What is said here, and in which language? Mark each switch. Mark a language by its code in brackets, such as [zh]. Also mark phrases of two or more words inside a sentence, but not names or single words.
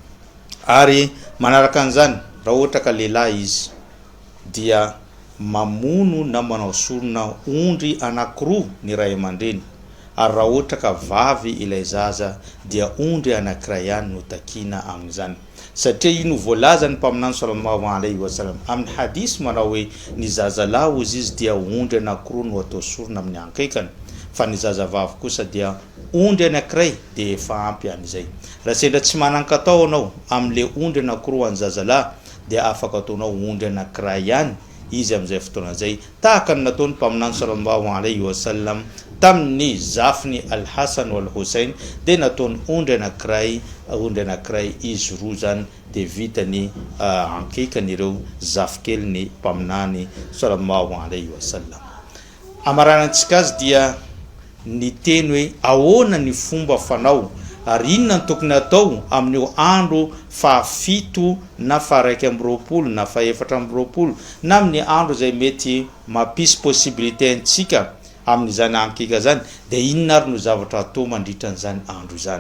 [mg] Ary manaraka an'izany, raha ohatra ka lehilahy izy dia mamono na manao sorona ondry anankiroa ny ray aman-dreny, ary raha ohatra ka vavy ilay zaza dia ondry anankiray ihany no takina amin'izany. Satria ino voalaza ny mpaminany [ar] sallallahu alaihi wasallam [mg] amin'ny hadisy manao hoe ny zazalahy ozy izy dia ondry anankiroa no atao sorona amin'ny ankikany, fa ny zazavavy kosa dia ondry anankiray dia efa ampy an'izay. Raha sendra tsy manan-katao anao amin'le ondry anankiroa any zazalahy dia afaka ataonao ondry anankiray ihany izy amin'izay fotoana zay, tahaka ny nataony mpaminany [ar] sallallahu alaihi wasallam [mg] tamin'ny zafiny Al-Hasan wal Hussein, dia nataony ondry anankiray izy roa zany dia vitany ankikan'ireo zafikely ny mpaminany [ar] sallallahu alaihi wasallam. [mg] Amaranantsika azy dia ny teny hoe ahoana ny fomba fanao ary inona ny tokony atao amin'io andro fahafito na faharaiky amby roapolo na fahaefatra amby roapolo na amin'ny andro zay mety mampisy possibilité antsika amin'izany ankika zany, dia inona ary no zavatra atao mandritra an'izany andro izany.